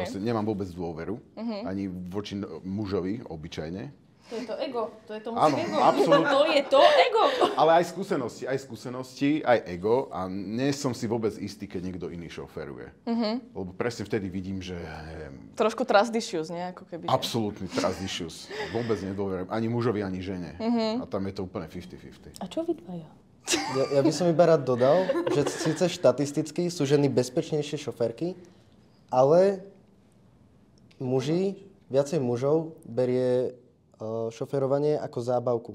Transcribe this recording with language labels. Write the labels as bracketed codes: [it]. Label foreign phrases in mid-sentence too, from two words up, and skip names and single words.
[sk] Proste nemám vôbec dôveru, ani voči mužovi, obyčajne. To je to ego, to je to mužské ego. Absolútne. To je to ego. Ale aj skúsenosti, aj ego a nie som si vôbec istý, keď niekto iný šoferuje. Lebo presne vtedy vidím, že... Neviem, [en] trošku trust issues, [sk] nie? Ako keby, [en] absolútny trust issues. [sk] Vôbec nedôverujem ani mužovi, ani žene. A tam je to úplne 50-50. A čo vy dvaja? Ja by som iba rád dodal, že síce štatisticky sú ženy bezpečnejšie šoférky, ale viacej mužov berie šoferovanie ako zábavku.